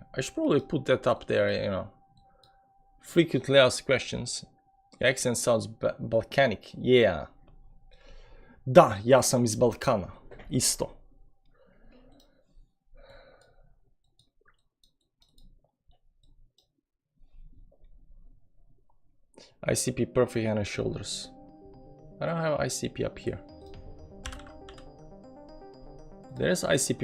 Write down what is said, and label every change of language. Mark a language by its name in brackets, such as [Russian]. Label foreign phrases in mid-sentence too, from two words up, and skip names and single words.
[English] I should probably put that up there, you know. Frequently asked questions. Your accent sounds Balkanic. Yeah. [Bosnian] Da, ja sam iz Balkana. Isto. [English] ICP perfect hand and shoulders. I don't have ICP up here. There's ICP.